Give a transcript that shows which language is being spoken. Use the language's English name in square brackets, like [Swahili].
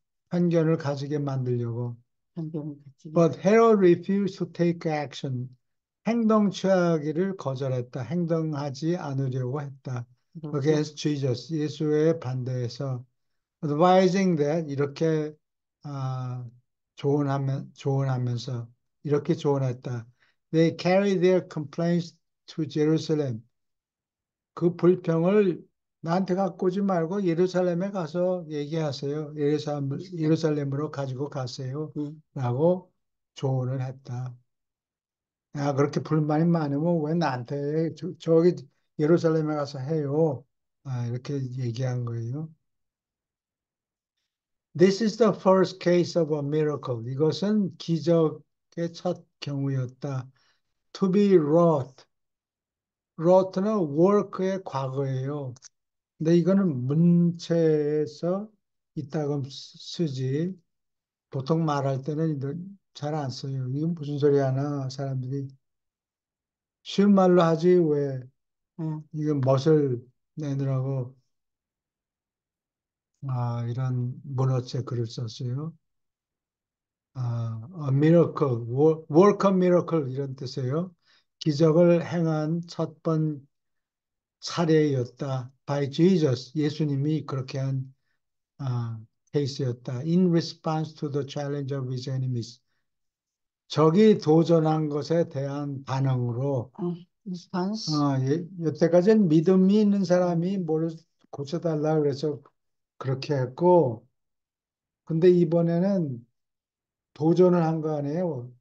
[Korean] 편견을 가지게 만들려고. 편견을 가지게. [English] But Herod refused to take action. [Korean] 행동 취하기를 거절했다. 행동하지 않으려고 했다. 그렇고, [English] Against Jesus. [Korean] 예수의 반대해서 [English] advising that [Korean] 이렇게 조언하면서 이렇게 조언했다. [English] They carry their complaints to Jerusalem. [Korean] 그 불평을 나한테 갖고 오지 말고 예루살렘에 가서 얘기하세요. 예루살렘으로 가지고 가세요. 라고 조언을 했다. 야, 그렇게 불만이 많으면 왜 나한테 저기 예루살렘에 가서 해요. 이렇게 얘기한 거예요. [English] This is the first case of a miracle. [Korean] 이것은 기적의 첫 경우였다. [English] To be wrought. wrought는 work의 과거예요. [Korean] 근데 이거는 문체에서 이따금 쓰지. 보통 말할 때는 잘 안 써요. 이건 무슨 소리 하나 사람들이 쉬운 말로 하지 왜 이건 멋을 내느라고 이런 문어체 글을 썼어요. [English] a miracle, work a miracle [Korean] 이런 뜻이에요. 기적을 행한 첫 번 사례였다. [English] by Jesus, [Korean] 예수님이 그렇게 한 케이스였다. [English] In response to the challenge of his enemies. [Korean] 적이 도전한 것에 대한 반응으로 [English] response. [Korean] 여태까지는 믿음이 있는 사람이 뭐를 고쳐달라 그래서 그렇게 했고 근데 이번에는 도전을 한 거 아니에요.